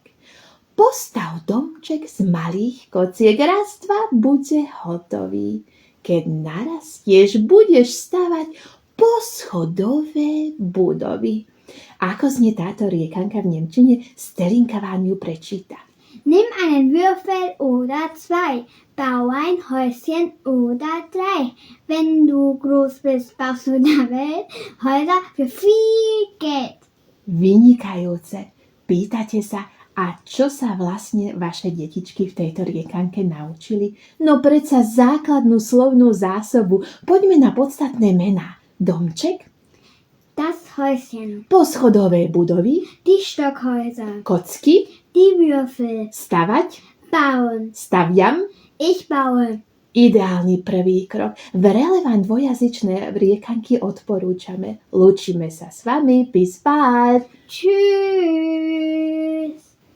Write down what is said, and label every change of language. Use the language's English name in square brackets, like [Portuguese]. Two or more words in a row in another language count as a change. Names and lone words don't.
[Slovak] Postav domček z malých kociek, raz, dva, bude hotový. Keď narastieš, budeš stavať poschodové budovy. Ako znie táto riekanka v nemčine? Stelinka vám ju prečíta. [German] Nimm einen Würfel oder zwei, bau ein Häuschen oder drei. Wenn du groß bist, baust du der Welt Häuser für viel Geld. [Slovak] Vynikajúce. Pýtate sa, a čo sa vlastne vaše detičky v tejto riekanke naučili? No predsa základnú slovnú zásobu. Poďme na podstatné mená. Domček, [German] Das Häuschen, [Slovak] poschodové budovy, [German] die Stockhäuser, [Slovak] kocky, [German] die Würfel, [Slovak] stavať, [German] bauen, [Slovak] staviam. [German] ich baue. [Slovak] Ideálny prvý krok. Vrele vám dvojazyčné riekanky odporúčame. Lúčime sa s vami. [German] Bis bald. Tschüss.